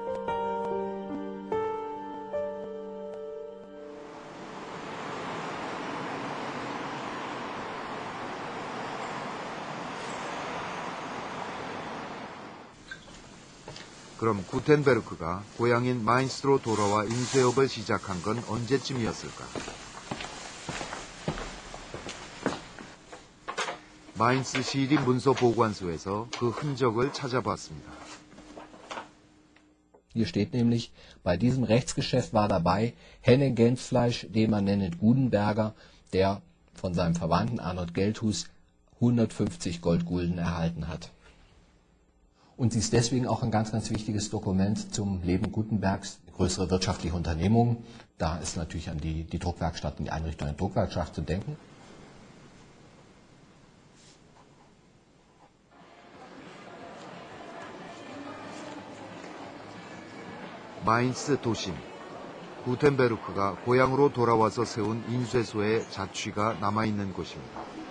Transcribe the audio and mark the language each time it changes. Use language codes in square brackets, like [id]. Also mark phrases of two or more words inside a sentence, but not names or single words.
[ko] 그럼 구텐베르크가 고향인 마인스로 돌아와 인쇄업을 시작한 건 언제쯤이었을까? 마인스 시립 문서 보관소에서 그 흔적을 찾아봤습니다. [de] Hier steht nämlich, bei diesem Rechtsgeschäft war dabei Henne Gensfleisch, den man nennt Gudenberger, der von seinem Verwandten Arnold Geldhus 150 Goldgulden erhalten hat. Und sie ist deswegen auch ein ganz, ganz wichtiges Dokument zum Leben Gutenbergs, größere wirtschaftliche Unternehmungen. Da ist natürlich an die Druckwerkstatt und die Einrichtung der Druckwerkstatt zu denken. [ko] 마인스 도심. 구텐베르크가 고향으로 돌아와서 세운 인쇄소의 자취가 남아있는 곳입니다.